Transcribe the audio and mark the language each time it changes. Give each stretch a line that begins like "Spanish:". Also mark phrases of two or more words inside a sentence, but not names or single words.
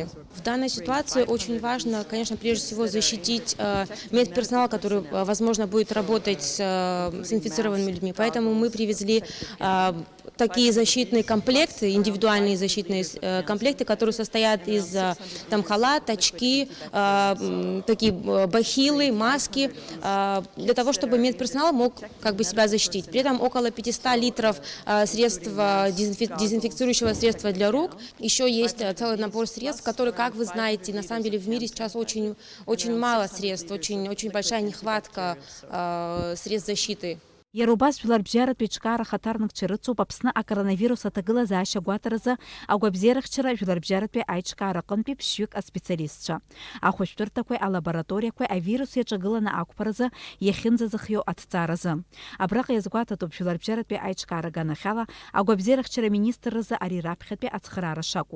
Russian: В данной ситуации очень важно, конечно, прежде всего защитить медперсонал, который, возможно, будет работать с инфицированными людьми, поэтому мы привезли такие защитные комплекты, индивидуальные защитные комплекты, которые состоят из халат, очки, такие бахилы, маски, для того, чтобы медперсонал мог себя защитить. При этом около 500 литров средства, дезинфицирующего средства для рук. Еще есть целый набор средств, которые, как вы знаете, на самом деле в мире сейчас очень мало средств, очень большая нехватка средств защиты.
Abkhazian: Иарубас жәларбжьаратәи аиҿкаара ахаҭарнакцәа рыцуп Аԥсны акоронавирус аҭагылазаашьа агәаҭаразы агәабзиарахьчара жәларбжьаратәи аиҿкаара аҟынтәи ԥшьҩык аспециалистцәа. Ахәышәтәырҭақәеи алабораториақәеи авирус иаҿагыланы ақәԥаразы иахьынӡазыхиоу аҭҵааразы. Абраҟа иазгәаҭатәуп жәларбжьаратәи аиҿкаара аганахьала агәабзиарахьчара аминистрразы ари раԥхьатәи ацхыраара шакәу.